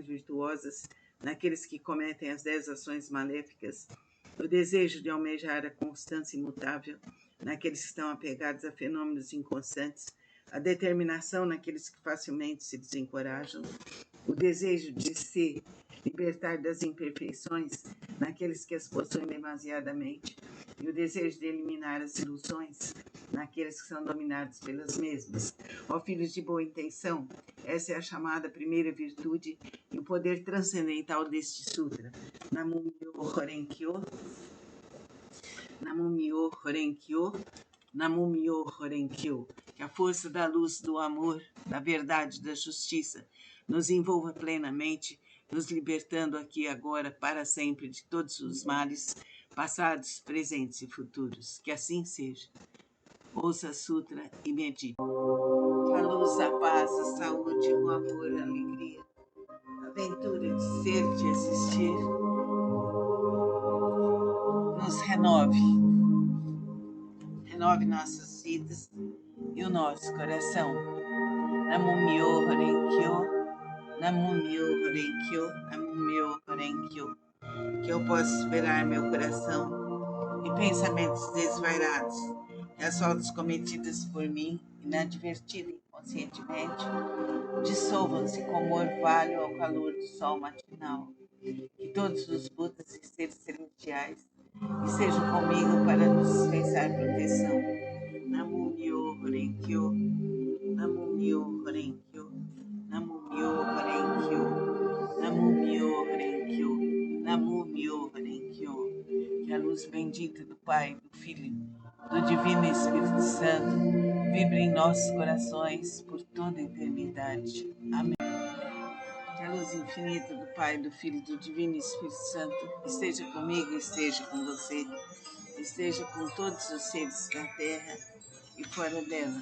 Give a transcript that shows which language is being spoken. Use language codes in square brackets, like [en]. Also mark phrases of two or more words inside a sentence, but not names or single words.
[pt] virtuosas, naqueles que cometem as 10 ações maléficas, o desejo de almejar a constância imutável, naqueles que estão apegados a fenômenos inconstantes, a determinação naqueles que facilmente se desencorajam, o desejo de se libertar das imperfeições naqueles que as possuem demasiadamente, e o desejo de eliminar as ilusões naqueles que são dominados pelas mesmas. Ó filhos de boa intenção, essa é a chamada primeira virtude e o poder transcendental deste sutra. [ja] 南無妙法蓮華経、南無妙法蓮華経、南無妙法蓮華経. [pt] Que a força da luz, do amor, da verdade, da justiça nos envolva plenamente, nos libertando aqui e agora para sempre de todos os males, passados, presentes e futuros. Que assim seja. Ouça a Sutra e medite. Que a luz, a paz, a saúde, o amor, a alegria, a aventura de ser, de existir, nos renove. Renove nossas vidas e o nosso coração. [ja] 南無妙法蓮華経、南無妙法蓮華経、南無妙法蓮華経. [pt] Que eu possa esperar meu coração e pensamentos desvairados e as faltas cometidas por mim, inadvertida e inconscientemente, dissolvam-se como orvalho ao calor do sol matinal. Que todos os Budas e seres celestiais estejam comigo para nos dispensar proteção. [ja] 南無妙法蓮華経、南無妙法蓮華経、南無妙法蓮華経、南無妙法蓮華経、南無妙法蓮華経. [pt] Que a luz bendita do Pai, do Filho, do Divino Espírito Santo vibre em nossos corações por toda a eternidade. Amém. Que a luz infinita do Pai, do Filho e do Divino Espírito Santo esteja comigo, esteja com você, esteja com todos os seres da terra e fora dela.